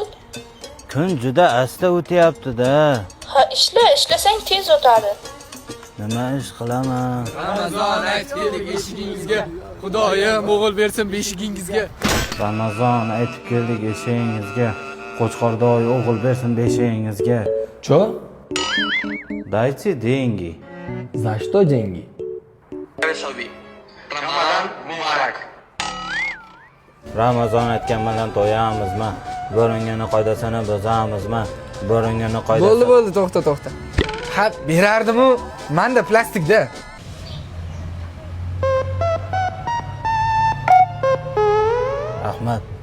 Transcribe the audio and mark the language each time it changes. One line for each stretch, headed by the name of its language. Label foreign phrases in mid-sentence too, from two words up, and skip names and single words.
Uzbek: Kun juda asta o'tyapti-da. Ha, ishlasang tez o'tadi. Nima ish qilaman? Ramazon aytib keldik eshigingizga. Xudoyim o'g'il bersin beshigingizga. Ramazon aytib keldik eshigingizga. Qo'chqordoy o'g'il bersin beshigingizga.
Russian: Cho? Dайте деньги. За что деньги?
Uzbek: Ramazon aytgan bilan to'yamizmi? Bo'ringani qoidasini buzamizmi? Bo'ringani qoidasini. Bo'ldi, to'xta. Ha, berardim-u, menda plastikda. Rahmat.